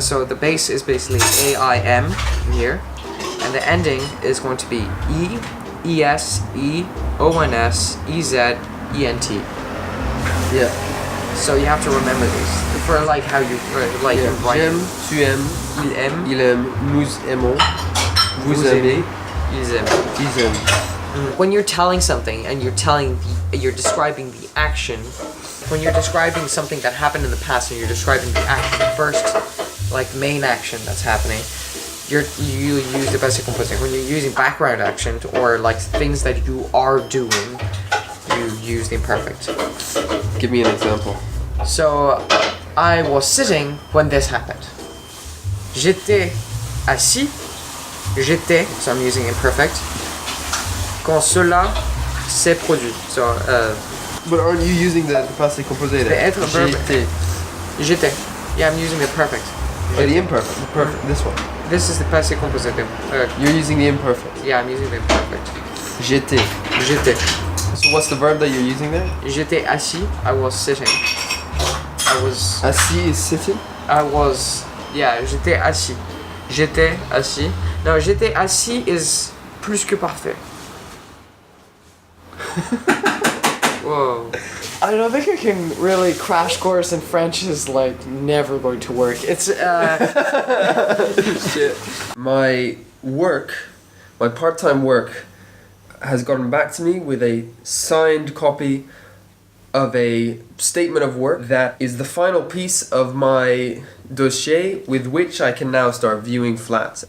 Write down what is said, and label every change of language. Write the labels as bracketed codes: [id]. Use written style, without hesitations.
[en] So the base is basically AIM here, and the ending is going to be E, ES, E, ONS, EZ, ENT. Yeah. So you have to remember these for like how you write. [fr] J'aime, tu aimes, Il aime, il aime, nous aimons, vous aimez, ils aiment. ils aiment. [en] When you're telling something and you're describing the action, when you're describing something that happened in the past and you're describing the action first, like the main action that's happening, you use the passé composé. When you're using background action or like things that you are doing, you use the imperfect. Give me an example. So, I was sitting when this happened. [fr] J'étais assis. J'étais, [en] so I'm using imperfect, [fr] quand cela s'est produit. [en] So, But aren't you using the passé composé there? The être verb. J'étais. Yeah, I'm using the perfect. Oh, the imperfect. The perfect. This one. This is the passé composé. You're using the imperfect. Yeah, I'm using the imperfect. [fr] J'étais. J'étais. [en] So what's the verb that you're using there? [fr] J'étais assis. [en] I was sitting. I was. Assis is sitting? I was. Yeah, [fr] j'étais assis. J'étais assis. [en] No, [fr] j'étais assis [en] is plus que parfait. Whoa. I don't think I can really crash course in French is like never going to work. It's Shit. My part-time work has gotten back to me with a signed copy of a statement of work that is the final piece of my dossier with which I can now start viewing flats.